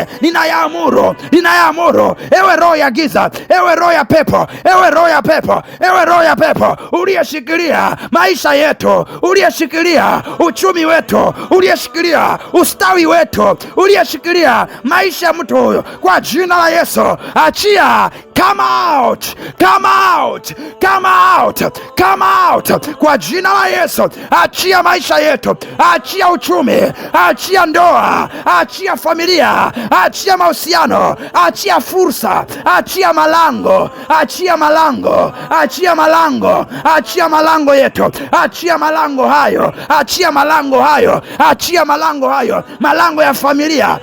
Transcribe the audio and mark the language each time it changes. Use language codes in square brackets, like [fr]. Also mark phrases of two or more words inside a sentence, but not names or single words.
[sw] Ninayaamuru, ewe roho ya giza, ewe roho ya pepo, ewe roho ya pepo, ewe roho ya pepo uliyeshikilia maisha yetu, uliyeshikilia uchumi wetu, uliyeshikilia ustawi wetu, uliyeshikilia maisha ya mtu huyo, kwa jina la Yesu achia. [en] Come out, come out, come out, come out, [sw] kwa jina la Yesu. Achia maisha yetu, achia uchumi, achia ndoa, achia familia, achia mahusiano, achia fursa, achia malango, achia malango, achia malango, achia malango yetu, achia malango hayo, achia malango hayo, achia malango hayo, malango ya familia, achia.